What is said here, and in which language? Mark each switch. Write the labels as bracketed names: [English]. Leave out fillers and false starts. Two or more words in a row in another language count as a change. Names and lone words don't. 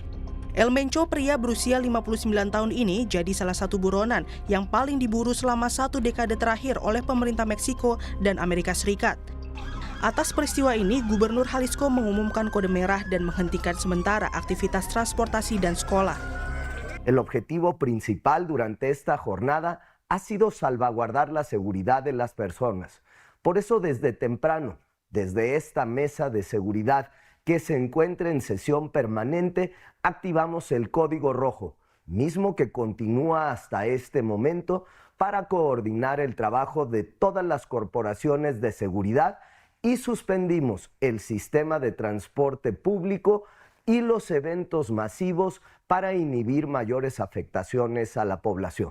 [Indonesian] El Mencho, pria berusia 59 tahun ini, jadi salah satu buronan yang paling diburu selama 1 dekade terakhir oleh pemerintah Meksiko dan Amerika Serikat. Atas peristiwa ini, Gubernur Jalisco mengumumkan kode merah dan menghentikan sementara aktivitas transportasi dan sekolah. [Spanish] El objetivo principal durante esta jornada ha sido salvaguardar la seguridad de las personas. Por eso desde temprano, desde esta mesa de seguridad que se encuentra en sesión permanente, activamos el Código Rojo, mismo que continúa hasta este momento para coordinar el trabajo de todas las corporaciones de seguridad y suspendimos el sistema de transporte público y los eventos masivos para inhibir mayores afectaciones a la población.